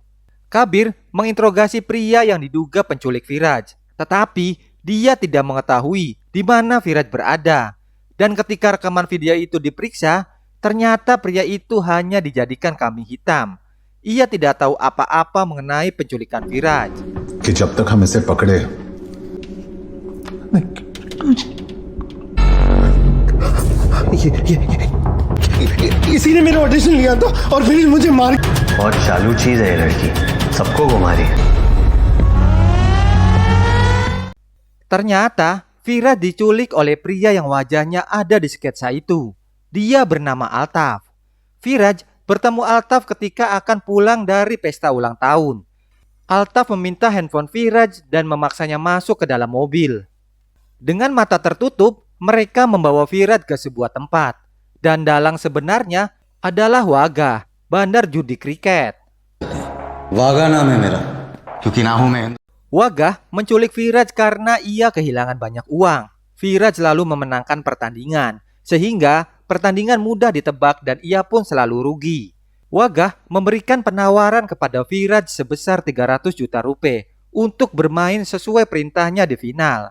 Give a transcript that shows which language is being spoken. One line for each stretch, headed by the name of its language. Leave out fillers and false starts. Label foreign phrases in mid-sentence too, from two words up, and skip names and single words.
Indonesian: Kabir menginterogasi pria yang diduga penculik Firaj, tetapi dia tidak mengetahui di mana Firaj berada. Dan ketika rekaman video itu diperiksa, ternyata pria itu hanya dijadikan kambing hitam. Ia tidak tahu apa-apa mengenai penculikan Firaj.
Hindi: कि जब तक हम इसे पकड़े इसी ने मेरा ऑडिशन लिया था और फिर मुझे मार बहुत चालू चीज है ये लड़की, सबको घुमा रही है।
Indonesian: Ternyata Firaj diculik oleh pria yang wajahnya ada di sketsa itu. Dia bernama Altaf. Firaj bertemu Altaf ketika akan pulang dari pesta ulang tahun. Altaf meminta handphone Firaj dan memaksanya masuk ke dalam mobil. Dengan mata tertutup, mereka membawa Firaj ke sebuah tempat. Dan dalang sebenarnya adalah Wagah, bandar judi kriket.
Hindi: वागा नाम है मेरा क्योंकि ना हूं मैं
Indonesian: Wagah menculik Firaj karena ia kehilangan banyak uang. Firaj lalu memenangkan pertandingan, sehingga pertandingan mudah ditebak dan ia pun selalu rugi. Wagah memberikan penawaran kepada Firaj sebesar 300 juta rupiah untuk bermain sesuai perintahnya di final.